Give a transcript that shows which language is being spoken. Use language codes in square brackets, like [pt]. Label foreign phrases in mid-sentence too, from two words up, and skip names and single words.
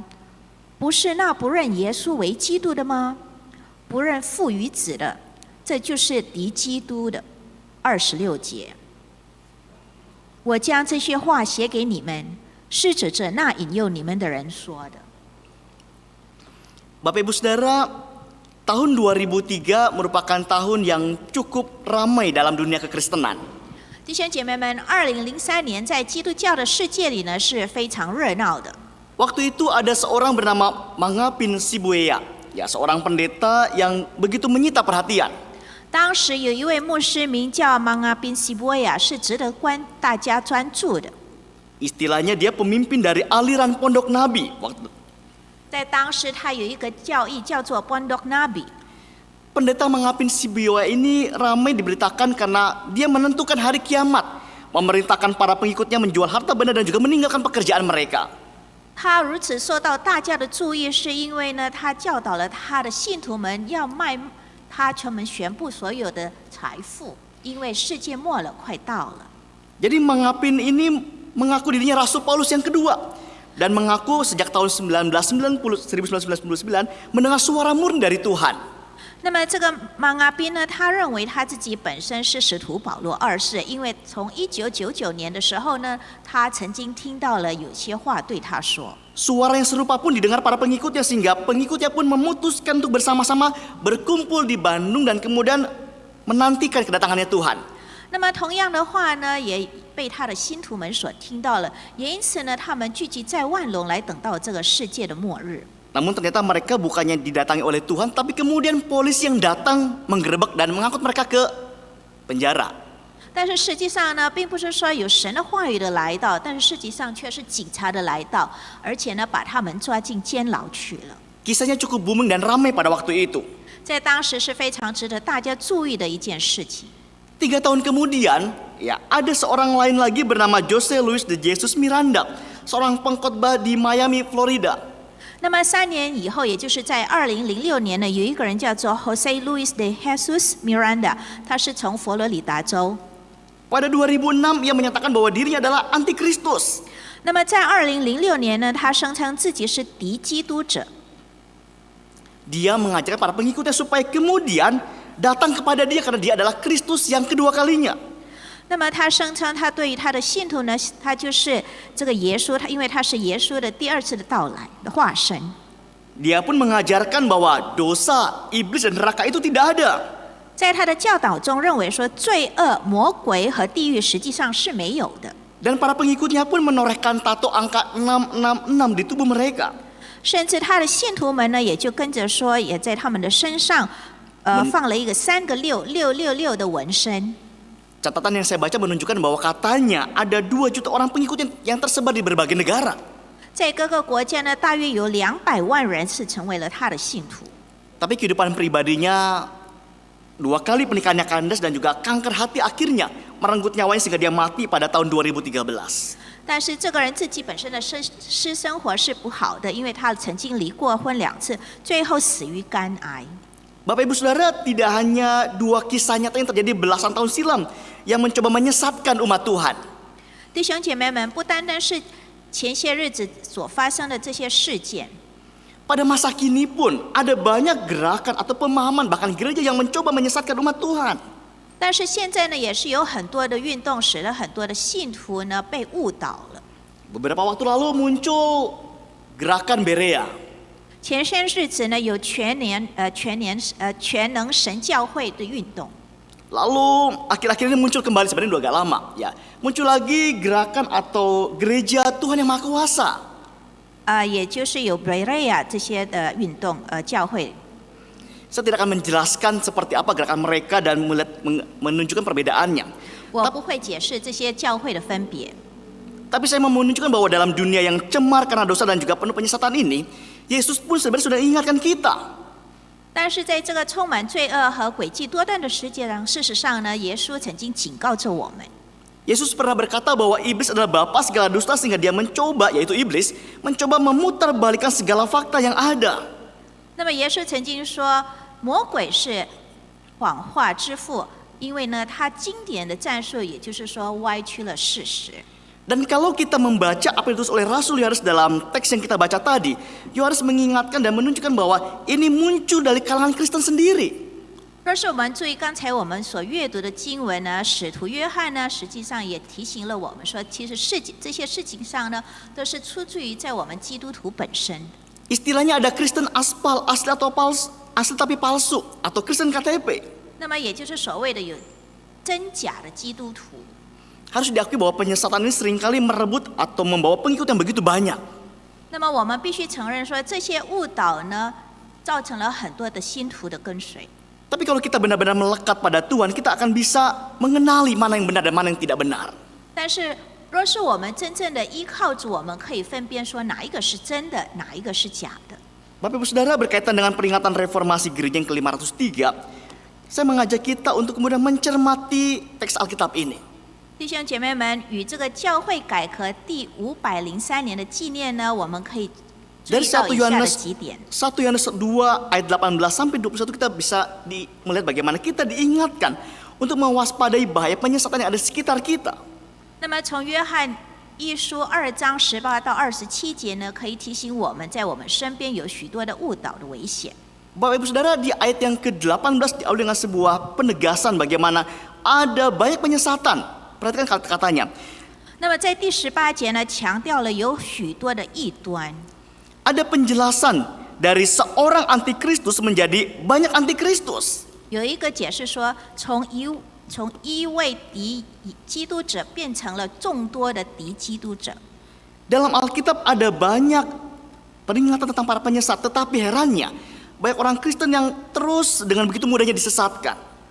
[zh] 不是那不认耶稣为基督的吗？不认父与子的，这就是敌基督的。26节。我将这些话写给你们，是指着那引诱你们的人说的。 [id] Bapak Ibu Saudara, tahun 2003 merupakan tahun yang cukup ramai dalam dunia kekristenan. [zh] 弟兄姐妹们，2003年在基督教的世界里呢是非常热闹的。 [id] Waktu itu ada seorang bernama Mangapin Sibuaya, ya seorang pendeta yang begitu menyita perhatian. [zh] 当时有一位牧师名叫芒阿宾西波亚，是值得大家专注的。 [id] Istilahnya dia pemimpin dari aliran Pondok Nabi. [zh] 在当时，他有一个教义叫做 Pondok Nabi。 [id] Pendeta Mangapin Sibuaya ini ramai diberitakan karena dia menentukan hari kiamat, memerintahkan para pengikutnya menjual harta benda dan juga meninggalkan pekerjaan mereka. [zh] 他如此受到大家的注意，是因为呢，他教导了他的信徒们要卖他们全部所有的财富，因为世界末了快到了。 [id] Jadi Mangapin ini mengaku dirinya Rasul Paulus yang kedua dan mengaku sejak tahun 1999 mendengar suara murni dari Tuhan. [zh] 那么这个芒阿宾呢，他认为他自己本身是使徒保罗二世，因为从1999年的时候呢，他曾经听到了有些话对他说。 [id] Suara yang serupa pun didengar para pengikutnya sehingga pengikutnya pun memutuskan untuk bersama-sama berkumpul di Bandung dan kemudian menantikan kedatangannya Tuhan. [zh] 那么同样的话呢，也被他的信徒们所听到了，也因此呢，他们聚集在万隆来等到这个世界的末日。 [id] Namun ternyata mereka bukannya didatangi oleh Tuhan, tapi kemudian polisi yang datang menggerebek dan mengangkut mereka ke penjara. [zh] 但是实际上呢，并不是说有神的话语的来到，但是实际上却是警察的来到，而且呢，把他们抓进监牢去了。 [id] Kisahnya cukup booming dan ramai pada waktu itu. [zh] 在当时是非常值得大家注意的一件事情。 [id] 3 tahun kemudian, ya ada seorang lain lagi bernama Jose Luis de Jesus Miranda, seorang pengkhotbah di Miami, Florida. [zh] 那么3年以后，也就是在2006年呢，有一个人叫做 Jose Luis de Jesus Miranda， 他是从佛罗里达州。 [id] Pada 2006 ia menyatakan bahwa dirinya adalah antikristus. [zh] 那么在2006年呢，他声称自己是敌基督者。 [id] Dia mengajarkan para pengikutnya supaya kemudian datang kepada dia karena dia adalah Kristus yang kedua kalinya. [zh] 那么他声称，他对于他的信徒呢，他就是这个耶稣，他因为他是耶稣的第2次的到来的化身。 [id] Dia pun mengajarkan bahwa dosa, iblis dan neraka itu tidak ada. [zh] 在他的教导中，认为说罪恶、魔鬼和地狱实际上是没有的。 [id] Dan para pengikutnya pun menorehkan tato angka 666 di tubuh mereka. [zh] 甚至他的信徒们呢，也就跟着说，也在他们的身上，放了一个3个6的纹身。 [id] Catatan yang saya baca menunjukkan bahwa katanya ada 2 juta orang pengikut yang tersebar di berbagai negara. [zh] 在各个国家呢，大约有200万人是成为了他的信徒。 [id] Tapi kehidupan pribadinya 2 kali pernikahannya kandas dan juga kanker hati akhirnya merenggut nyawanya sehingga dia mati pada tahun 2013. [zh] 但是这个人自己本身的私生活是不好的，因为他曾经离过婚2次，最后死于肝癌。 [id] Bapak Ibu Saudara, tidak hanya 2 kisah nyata yang terjadi belasan tahun silam yang mencoba menyesatkan umat Tuhan. [zh] 弟兄姐妹们，不单单是前些日子所发生的这些事件， [id] Pada masa kini pun ada banyak gerakan atau pemahaman bahkan gereja yang mencoba menyesatkan umat Tuhan. [zh] 但是现在呢，也是有很多的运动使得很多的信徒呢被误导了。 [id] Beberapa waktu lalu muncul gerakan Berea. [zh] 前些日子呢，有全能神教会的运动。 [id] Lalu akhir-akhir ini muncul kembali, sebenarnya udah agak lama ya. Muncul lagi gerakan atau gereja Tuhan yang Maha Kuasa. [zh] 也就是有 Berea 这些的运动教会。 [id] Saya tidak akan menjelaskan seperti apa gerakan mereka dan menunjukkan perbedaannya. [zh] 我不会解释这些教会的分别。 [id] Tapi saya mau menunjukkan bahwa dalam dunia yang cemar karena dosa dan juga penuh penyesatan ini, Yesus pun sebenarnya sudah ingatkan kita. [zh] 但是在这个充满罪恶和诡计多端的世界上，事实上呢，耶稣曾经警告着我们。 [id] Yesus pernah berkata bahwa iblis adalah bapa segala dusta sehingga dia mencoba, yaitu iblis, mencoba memutarbalikkan segala fakta yang ada. [zh] 那么耶稣曾经说，魔鬼是谎话之父，因为呢，他经典的战术，也就是说歪曲了事实。 [id] Dan kalau kita membaca apa yang ditulis oleh Rasul Yohanes dalam teks yang kita baca tadi, Yohanes mengingatkan dan menunjukkan bahwa ini muncul dari kalangan Kristen sendiri. [zh] 若是我们注意刚才我们所阅读的经文呢，使徒约翰呢，实际上也提醒了我们说，其实这些事情上呢，都是出自于在我们基督徒本身。 [id] Istilahnya ada Kristen aspal, asli atau palsu, asli tapi palsu, atau Kristen KTP. [zh] 那么也就是所谓的有真假的基督徒。 [id] Harus diakui bahwa penyesatan ini seringkali merebut atau membawa pengikut yang begitu banyak. [zh] 那么我们必须承认说，这些误导呢，造成了很多的信徒的跟随。 [id] Tapi kalau kita benar-benar melekat pada Tuhan, kita akan bisa mengenali mana yang benar dan mana yang tidak benar. [zh] 但是，若是我们真正的依靠主，我们可以分辨说哪一个是真的，哪一个是假的。 [id] Bapak Ibu Saudara, berkaitan dengan peringatan reformasi gereja yang ke-503, saya mengajak kita untuk kemudian mencermati teks Alkitab ini. [zh] 弟兄姐妹们，与这个教会改革第503年的纪念呢，我们可以注 [id] Dari [zh] 意到 [id] 1 [zh] 以下的 [id] Yohanes [zh] 几点。 [id] 1 Yohanes 2 ayat 18 sampai 21 kita bisa melihat bagaimana kita diingatkan untuk mewaspadai bahaya penyesatan yang ada di sekitar kita. [zh] 那么从约翰一书2章18到27节呢，可以提醒我们在我们身边有许多的误导的危险。 [id] Bapak Ibu Saudara, di ayat yang ke-18 diawali dengan sebuah penegasan bagaimana ada banyak penyesatan. Perhatikan kata-katanya. [zh] 那么在第18节呢，强调了有许多的异端。 [id] Ada penjelasan dari seorang antikristus menjadi banyak antikristus. [zh] 有一个解释说，从一位敌基督者变成了众多的敌基督者。 [id] Dalam Alkitab ada banyak peringatan tentang para penyesat, tetapi herannya banyak orang Kristen yang terus dengan begitu mudahnya disesatkan.